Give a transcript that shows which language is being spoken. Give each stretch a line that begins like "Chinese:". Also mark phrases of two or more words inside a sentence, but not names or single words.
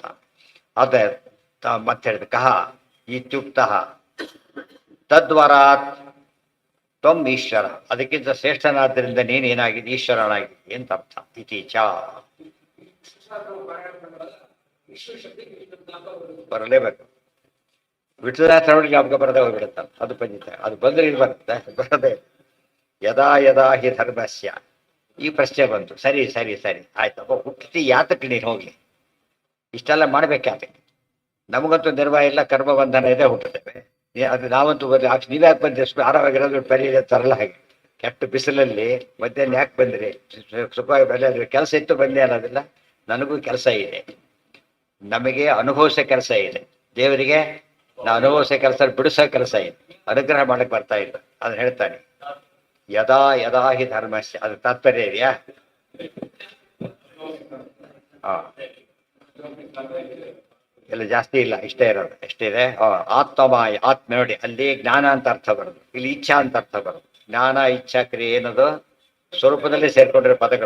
Kannada: ಅದೇ ಮತ್ತೆ ಹೇಳಿದ
Sanskrit: ಕಹ ಇತ್ಯುಕ್ತ ತದ್ವರಾತ್ ತ್ವಂ ಈಶ್ವರ.
Kannada: ಅದಕ್ಕಿಂತ ಶ್ರೇಷ್ಠನಾದ್ದರಿಂದ ನೀನೇನಾಗಿದೆ? ಈಶ್ವರನಾಗಿದೆ ಅಂತ ಅರ್ಥ. ಇತೀಚ ಬರಲೇಬೇಕು. ವಿಠಲನಾಥರೊಳಗೆ ಜ್ಞಾಪಕ ಬರದೆ ಹೋಗ್ಬಿಡುತ್ತಲ್ಲ, ಅದು ಪಂಜಿತ. ಅದು ಬಂದ್ರೆ ಇದು ಬರುತ್ತೆ, ಬರದೆ.
Sanskrit: ಯದಾ ಯದಾ ಹಿ ಧರ್ಮಸ್ಯ.
Kannada: ಈ ಪ್ರಶ್ನೆ ಬಂತು. ಸರಿ ಸರಿ ಸರಿ ಆಯ್ತಪ್ಪ, ಹುಟ್ಟಿ ಯಾತಕ್ಕೆ ನೀನು ಹೋಗಿ ಇಷ್ಟೆಲ್ಲ ಮಾಡ್ಬೇಕಾತಕ್ಕೆ? ನಮಗಂತೂ ನಿರ್ವಾಹ ಇಲ್ಲ, ಕರ್ಮ ಬಂಧನ ಇದೆ, ಹುಟ್ಟುತ್ತೇವೆ. ಅದು ನಾವಂತೂ ಬರ್ರಿ ನೀವ್ ಯಾಕೆ ಬಂದ್ರಿ? ಆರಾಮಾಗಿರೋದು ಪರಿ ತರಲ್ಲ. ಹಾಗೆ ಕೆಟ್ಟ ಬಿಸಿಲಲ್ಲಿ ಮಧ್ಯಾಹ್ನ ಯಾಕೆ ಬಂದ್ರಿ? ಸುಖವಾಗಿ ಬೆಲೆ ಕೆಲಸ ಇತ್ತು ಬಂದೇ ಅನ್ನೋದಿಲ್ಲ. ನನಗೂ ಕೆಲಸ ಇದೆ, ನಮಗೆ ಅನುಭವಿಸೋ ಕೆಲಸ ಇದೆ, ದೇವರಿಗೆ ನಾ ಅನುಭವಿಸೋ ಕೆಲಸ ಬಿಡಿಸೋ ಕೆಲಸ ಇದೆ, ಅನುಗ್ರಹ ಮಾಡಕ್ಕೆ ಬರ್ತಾ ಇಲ್ಲ. ಅದನ್ನ ಹೇಳ್ತಾನೆ.
Sanskrit: ಯದಾ ಯದಾ ಹಿ ಧರ್ಮಸ್ಯ.
Kannada: ಅದು ತಾತ್ಪರ್ಯ ಇದೆಯಾ? ಹಾಂ, ಎಲ್ಲ ಜಾಸ್ತಿ ಇಲ್ಲ, ಇಷ್ಟೇ ಇರೋದು. ಎಷ್ಟಿದೆ? ಆತ್ಮಮಾಯ, ಆತ್ಮ ನೋಡಿ, ಅಲ್ಲಿ ಜ್ಞಾನ ಅಂತ ಅರ್ಥ ಬರೋದು, ಇಲ್ಲಿ ಇಚ್ಛಾ ಅಂತ ಅರ್ಥ ಬರೋದು. ಜ್ಞಾನ ಇಚ್ಛಾ ಕ್ರಿಯೆ ಏನದು ಸ್ವರೂಪದಲ್ಲಿ ಸೇರ್ಕೊಂಡಿರೋ ಪದಗಳು.